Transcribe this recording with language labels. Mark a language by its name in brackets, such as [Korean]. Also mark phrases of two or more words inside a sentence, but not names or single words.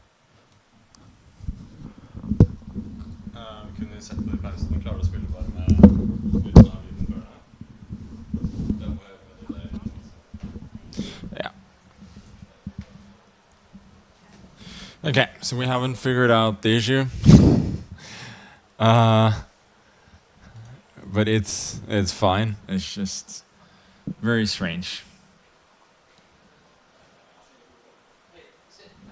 [Norwegian] Kunne vi sett på i pausen og klare å spille bare med uten av lyden før det? [English] Yeah. Okay, so we haven't figured out the issue. But it's fine. It's just very strange.